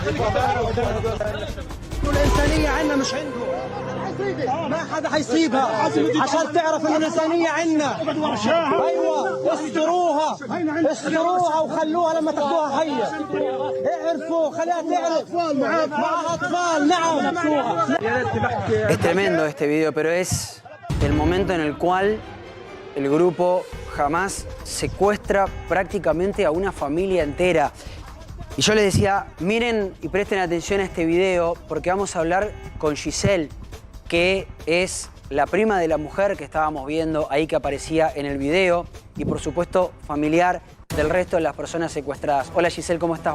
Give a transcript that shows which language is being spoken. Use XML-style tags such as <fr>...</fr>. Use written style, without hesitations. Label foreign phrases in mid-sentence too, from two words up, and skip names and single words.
<ar>الإنسانية عنا مش عندهم. ما حدا حيصيبها. عشان تعرف إن الإنسانية عنا. أيوة، استروها وخلوها لما تاخذوها حية. اعرفوا، خليها تعرف. معها أطفال، نعم.</ar> <es>Es tremendo este video, pero es el momento en el cual el grupo Hamás secuestra prácticamente a una familia entera. Y yo les decía, miren y presten atención a este video, porque vamos a hablar con Giselle, que es la prima de la mujer que estábamos viendo ahí, que aparecía en el video, y por supuesto familiar del resto de las personas secuestradas. Hola Giselle, ¿cómo estás?</es>